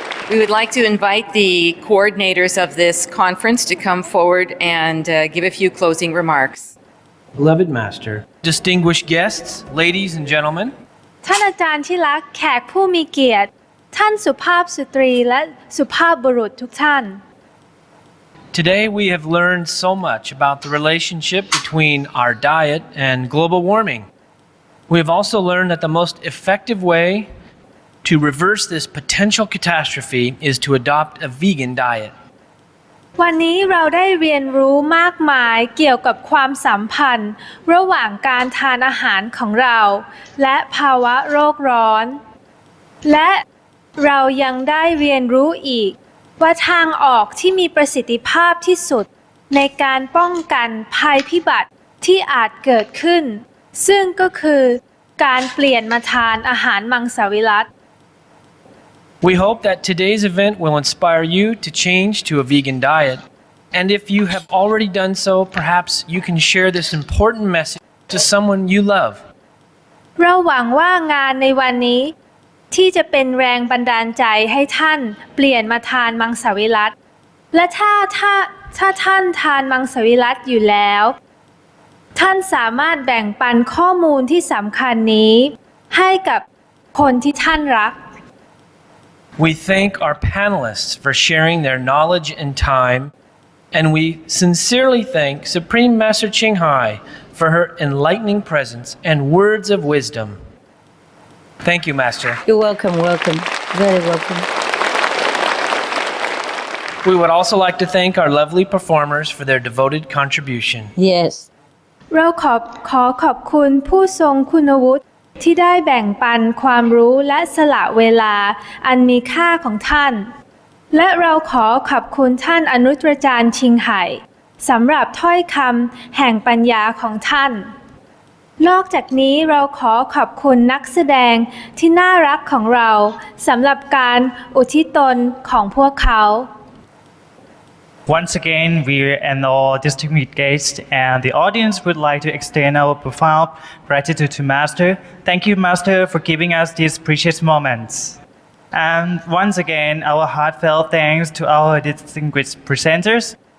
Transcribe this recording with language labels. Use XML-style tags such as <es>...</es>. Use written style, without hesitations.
<en>We would like to invite the coordinators of this conference to come forward and give a few closing remarks. Beloved Master, distinguished guests, ladies and gentlemen,</en> <th>ท่านอาจารย์ที่รักแขกผู้มีเกียรติท่านสุภาพสตรีและสุภาพบุรุษทุกท่าน</th> <en>today we have learned so much about the relationship between our diet and global warming. We have also learned that the most effective way to reverse this potential catastrophe is to adopt a vegan diet.</en> <th>วันนี้เราได้เรียนรู้มากมายเกี่ยวกับความสัมพันธ์ระหว่างการทานอาหารของเราและภาวะโลกร้อนและเรายังได้เรียนรู้อีกว่าทางออกที่มีประสิทธิภาพที่สุดในการป้องกันภัยพิบัติที่อาจเกิดขึ้นซึ่งก็คือการเปลี่ยนมาทานอาหารมังสวิรัติ</th> <en>We hope that today's event will inspire you to change to a vegan diet. And if you have already done so, perhaps you can share this important message to someone you love.</en> <th>เราหวังว่างานในวันนี้ที่จะเป็นแรงบันดาลใจให้ท่านเปลี่ยนมาทานมังสวิรัติและถ้าท่านทานมังสวิรัติอยู่แล้วท่านสามารถแบ่งปันข้อมูลที่สำคัญนี้ให้กับคนที่ท่านรัก</th> <en>We thank our panelists for sharing their knowledge and time, and we sincerely thank Supreme Master Ching Hai for her enlightening presence and words of wisdom. Thank you, Master. You're welcome, welcome, very welcome. We would also like to thank our lovely performers for their devoted contribution. Yes.</en> <th>เราขอขอบคุณผู้ทรงคุณวุฒิที่ได้แบ่งปันความรู้และสละเวลาอันมีค่าของท่านและเราขอขอบคุณท่านอนุตราจารย์ชิงไห่สำหรับถ้อยคำแห่งปัญญาของท่านนอกจากนี้เราขอขอบคุณนักแสดงที่น่ารักของเราสำหรับการอุทิศตนของพวกเขา</th> <en>Once again, we and all distinguished guests and the audience would like to extend our profound gratitude to Master. Thank you, Master, for giving us these precious moments. And once again, our heartfelt thanks to our distinguished presenters.</en>